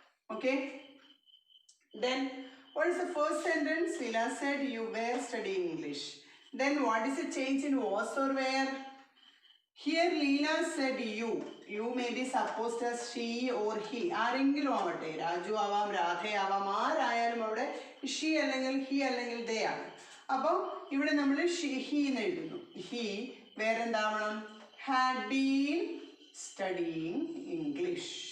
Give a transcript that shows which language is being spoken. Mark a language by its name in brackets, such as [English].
[English] Okay. Then what is the first sentence? Leela said you were studying English. Then what is the change in was or were? Here Leela said you. You may be supposed as she or he. [Malayalam] ആരെങ്കിലും ആവട്ടെ, രാജു ആവാം, രാധ ആവാം, ആരായാലും അവിടെ she അല്ലെങ്കിൽ he അല്ലെങ്കിൽ they ആണ്. അപ്പോൾ ഇവിടെ നമ്മൾ he എന്ന് എഴുതുന്നു. He വേറെന്താവണം? [English] had been studying English.